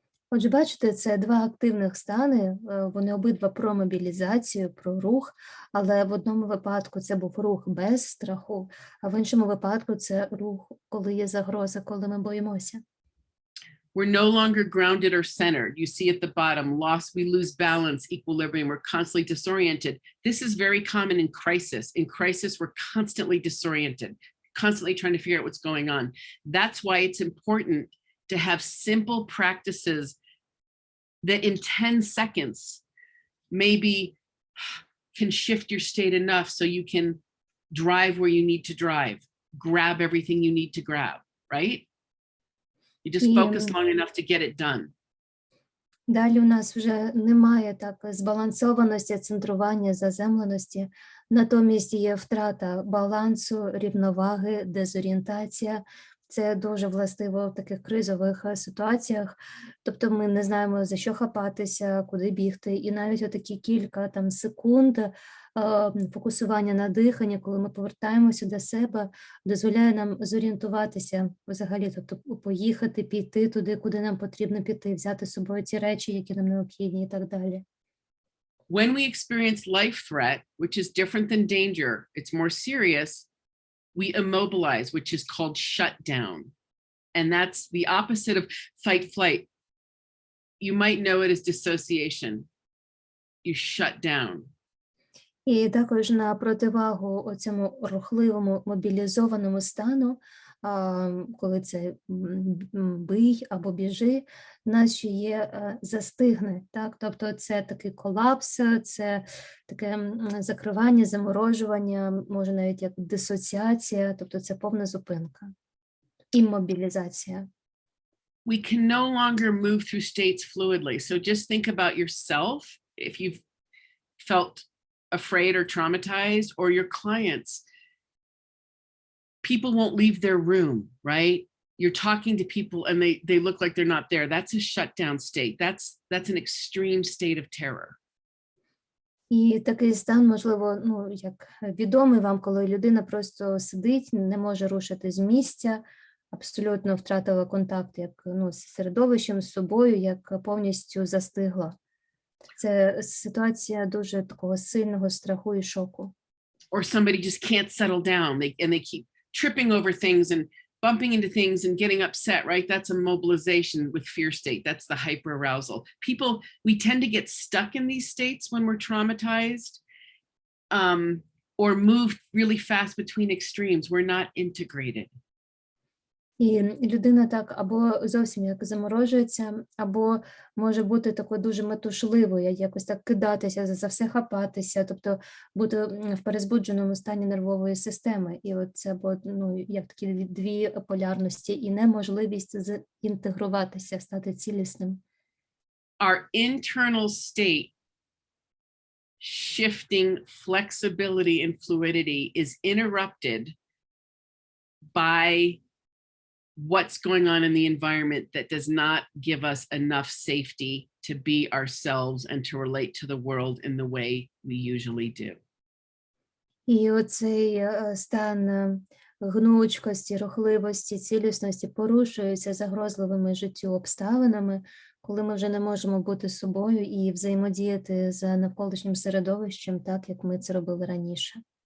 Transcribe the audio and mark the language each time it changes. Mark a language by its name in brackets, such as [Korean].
[Ukrainian] Отже, бачите, це два активних стани, вони обидва про мобілізацію, про рух, але в одному випадку це був рух без страху, а в іншому випадку це рух, коли є загроза, коли ми боїмося. [English] We're no longer grounded or centered. You see at the bottom, we lose balance, equilibrium, we're constantly disoriented. This is very common in crisis. In crisis, we're constantly disoriented, constantly trying to figure out what's going on. That's why it's important to have simple practices that in 10 seconds maybe can shift your state enough so you can drive where you need to drive, grab everything you need to grab, right? You just focus long enough to get it done. [Ukrainian] Далі у нас вже немає так збалансованості, центрування, заземленості. Натомість є втрата балансу, рівноваги, дезорієнтація. Це дуже властиво в таких кризових ситуаціях. Тобто ми не знаємо, за що хапатися, куди бігти. І навіть отакі кілька там секунд фокусування на диханні, коли ми повертаємося до себе, дозволяє нам зорієнтуватися взагалі, тобто поїхати, піти туди, куди нам потрібно піти, взяти з собою ті речі, які нам необхідні і так далі. [English] When we experience life threat, which is different than danger, it's more serious, we immobilize, which is called shutdown. And that's the opposite of fight flight. You might know it as dissociation. You shut down. [Ukrainian] І також на противагу цьому рухливому мобілізованому стану, коли це бий або біжи, в нас ще є застигне, так? Тобто це такий колапс, це таке закривання, заморожування, може навіть як дисоціація, тобто це повна зупинка, іммобілізація. [English] We can no longer move through states fluidly. So just think about yourself. If you've felt afraid or traumatized, or your clients, people won't leave their room, right? You're talking to people and they look like they're not there. That's a shutdown state. That's an extreme state of terror. [Ukrainian] І такий стан, можливо, ну, як відомий вам, коли людина просто сидить, не може рушити з місця, абсолютно втратила контакт як, ну, з середовищем, з собою, як повністю застигла. Це ситуація дуже такого сильного страху і шоку. [English] Or somebody just can't settle down. They keep tripping over things and bumping into things and getting upset, right? That's a mobilization with fear state. That's the hyperarousal. People, we tend to get stuck in these states when we're traumatized, or move really fast between extremes. We're not integrated. [Ukrainian] І людина так або зовсім як заморожується, або може бути такою дуже метушливою, якось так кидатися, за все хапатися, тобто бути в перезбудженому стані нервової системи. І от це, ну, як такі дві полярності і неможливість інтегруватися, стати цілісним. [English] Our internal state, shifting flexibility and fluidity, is interrupted by what's going on in the environment that does not give us enough safety to be ourselves and to relate to the world in the way we usually do. [Ukrainian] І оцей стан гнучкості, рухливості, цілісності порушується загрозливими життю обставинами, коли ми вже не можемо бути собою і взаємодіяти з навколишнім середовищем так, як ми це робили раніше.